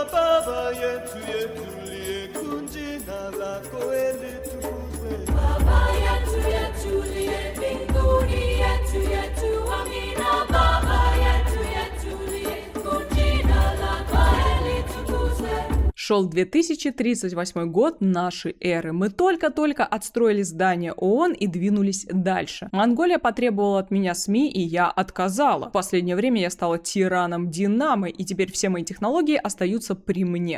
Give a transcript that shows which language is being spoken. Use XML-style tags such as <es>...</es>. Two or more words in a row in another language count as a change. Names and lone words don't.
<sw>Baba yetu yetu liye jina lako litukuzwe. Baba yetu yetu liye mbinguni, yetu yetu amina. Baba yetu yetu liye jina lako litukuzwe.</sw> <ru>Шел 2038 год нашей эры. Мы только-только отстроили здание ООН и двинулись дальше. Монголия потребовала от меня СМИ, и я отказала. В последнее время я стала тираном Динамы, и теперь все мои технологии остаются при мне.</ru>